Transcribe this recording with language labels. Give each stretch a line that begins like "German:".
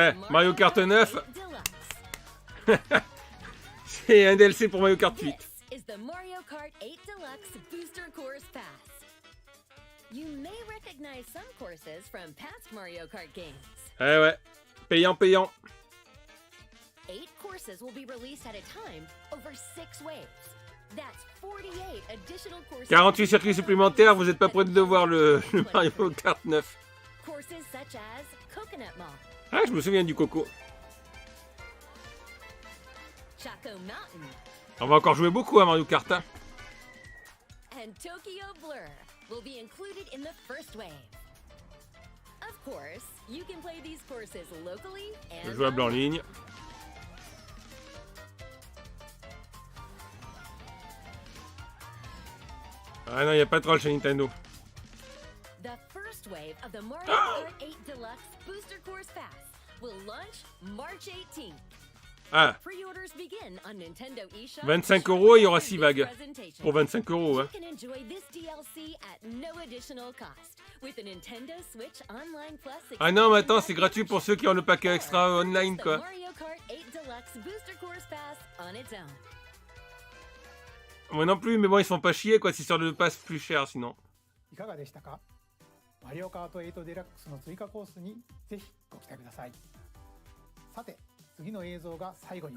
English: Mario Kart 9.
French: C'est un DLC pour Mario Kart 8.
English: Is the Mario Kart 8 Deluxe Booster Course Pass. You may recognize some courses from past Mario Kart games.
French: Eh ouais, payant, payant.
English: 8 courses will be released at a time over 6 waves. That's 48 additional courses.
French: 48 circuits supplémentaires, vous êtes pas prêts de voir le Mario Kart 9.
English: Courses such as Coconut Mall.
French: Ah, je me souviens du Coco.
English: Choco Mountain.
French: On va encore jouer beaucoup à Mario Kart. Hein.
English: And Tokyo Blur will be included in the first wave. Of course, you can play these courses locally and
French: Jouable en ligne. Ah non, il n'y a pas de troll chez Nintendo.
English: The first wave of the Mario Kart 8 Deluxe Booster Course Pass will launch March 18th. Ah, Pre-orders begin on Nintendo eShop.
French: 25 €, il y aura 6 vagues. Pour 25 €, hein.
English: You can enjoy this DLC at no additional cost with a Nintendo Switch Online Plus.
French: Ah non, mais attends, c'est gratuit pour ceux qui ont le paquet extra online, quoi.
English: Mario Kart 8 Deluxe Booster Course Pass on its own.
French: Moi non plus, mais bon, ils se font pas chier, quoi, c'est sur le pass plus cher, sinon.
Japanese: いかがでしたか？マリオカート8デラックスの追加コースにぜひご期待ください。さて、次の映像が最後に